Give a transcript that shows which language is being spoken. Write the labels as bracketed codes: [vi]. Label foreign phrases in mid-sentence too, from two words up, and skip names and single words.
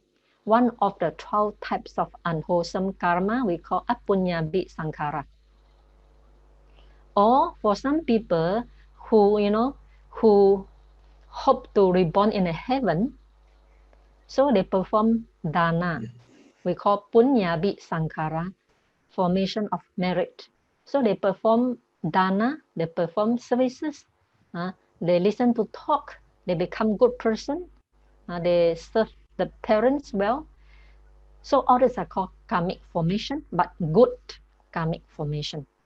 [en] One of the 12 types of unwholesome karma we call [pi] Appamada sankhara. [en] Or for some people who hope to reborn in a heaven, so they perform dana. We call [pi] punyabi sankhara, [en] formation of merit. So they perform dana, they perform services, they listen to talk, they become good person, they serve the parents well. So all these are called karmic formation, but good karmic formation.